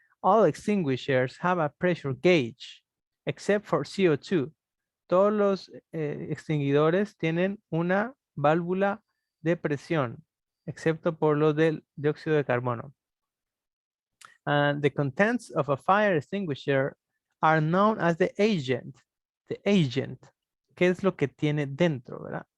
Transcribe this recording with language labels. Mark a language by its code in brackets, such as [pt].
[en] All extinguishers have a pressure gauge, except for CO2. [es] Todos los extinguidores tienen una válvula de presión, excepto por los del dióxido de carbono. [en] And the contents of a fire extinguisher are known as the agent. The agent. [es] ¿Qué es lo que tiene dentro, verdad?